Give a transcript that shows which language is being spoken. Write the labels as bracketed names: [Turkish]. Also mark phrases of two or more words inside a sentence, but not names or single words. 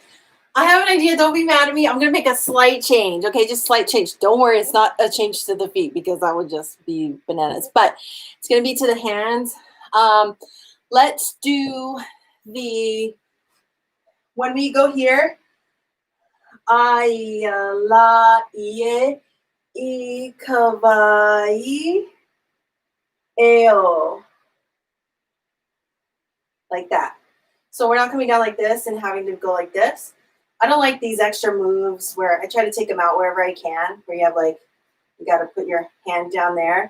[English] I have an idea. Don't be mad at me. I'm going to make a slight change. Okay, just slight change. Don't worry. It's not a change to the feet because that would just be bananas. But it's going to be to the hands. Let's do when we go here, [Hawaiian] ʻaia la ie I kawai eo. [English] like that. So we're not coming down like this and having to go like this. I don't like these extra moves where I try to take them out wherever I can, where you have like, you got to put your hand down there.